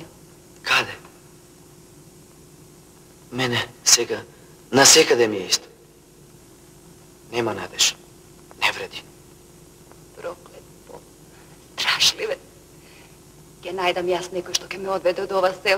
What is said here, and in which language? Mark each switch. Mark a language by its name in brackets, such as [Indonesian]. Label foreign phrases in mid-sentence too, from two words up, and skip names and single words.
[Macedonian] Kade? Mene сега, насекаде ми е исто. Нема надеж. Не вреди. Проклет Бог. Трашливе. Ќе најдам јас неко што ќе ме одведе од ова село.